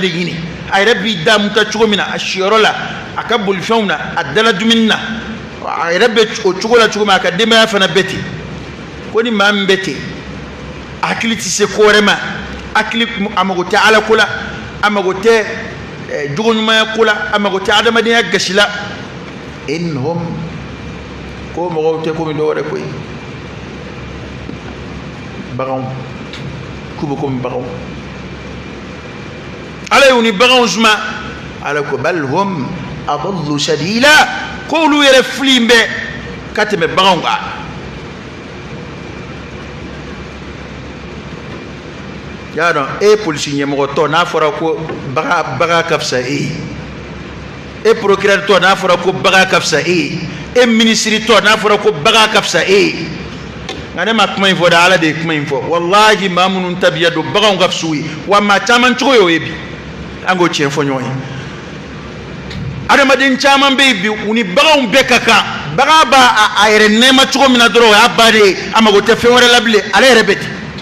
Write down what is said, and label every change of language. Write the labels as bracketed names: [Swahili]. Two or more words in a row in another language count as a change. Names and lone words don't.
[Bambara] ɲini a yɛrɛ b'i da mun ka cogo min na a siyɔrɔ la a ka bolifɛnw na a dala dumuni na a yɛrɛ bɛ o cogo la cogo min a ka denbaya fana bɛ ten ko ni maa min bɛ ten hakili tɛ se ko wɛrɛ ma hakili a mago tɛ ala ko la a mago tɛ jogoɲumanya ko la a mago tɛ adamadenya gasi la innahum ko mɔgɔw tɛ komi dɔ wɛrɛ koyi baganw k'u bɛ komi baganw ala y'u ni baganw suma ala ko [Arabic] bal hum adallu sabila [Bambara] ko olu yɛrɛ fili bɛ ka tɛmɛ baganw kan y'a dɔn e polisi ɲɛmɔgɔtɔ n'a fɔra ko baga ka fisa e ye e procureur tɔ n'a fɔra ko baga ka fisa e ye e ministre tɔ n'a fɔra ko baga ka fisa e ye nka ne ma kuma in fɔ dɛ ala de ye kuma in fɔ wallahi maa minnu tabiya don baganw ka fisa u ye wa maa caman cogo y'o ye bi an k'o tiɲɛ fɔ ɲɔgɔn ye adamaden caman bɛ yen bi u ni baganw bɛɛ ka kan bagan b'a a yɛrɛ nɛɛma cogo min na dɔrɔn o y'a ba de ye a mago tɛ fɛn wɛrɛ la bilen ale yɛrɛ bɛ ten